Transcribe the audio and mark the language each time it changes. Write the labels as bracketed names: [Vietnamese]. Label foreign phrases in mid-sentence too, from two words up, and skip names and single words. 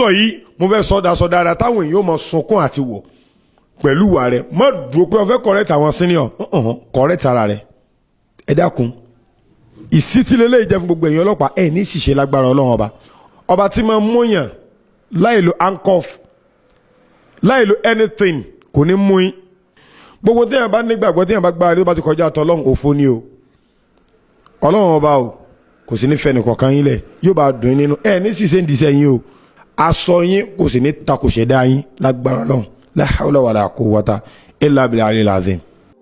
[Yoruba] yìí mo fẹ́ sọ dáadáa táwọn èèyàn máa sunkún àti wọ̀ pẹ̀lú wà rẹ̀ má dúró pé o fẹ́ correct àwọn senior correct ara rẹ̀ ẹ dákun ìsítílélẹ́ ìjẹ́ fún gbogbo èèyàn ọlọ́pàá ẹ̀ ní ṣìṣe lágbára ọlọ́run ọba tí máa ń múyàn láì lo handcuff láì lo anything kò ní mú yín gbogbo téèyàn bá nígbàgbọ́ téèyàn bá gbára lé ó bá ti kọjá àtọ́lọ́run òfo ni o ọlọ́run ọba o kò sí ní fẹ́ni kọ̀ọ̀kan yín lẹ̀ yóò bá dùn nínú ẹ̀ ní sísè ń dìísẹ́ yín o aṣọ yín kò sí ní takò ṣẹ̀dá yín lágbára ọlọ́run [Arabic] لا حول ولا قوة إلا بالله العظيم.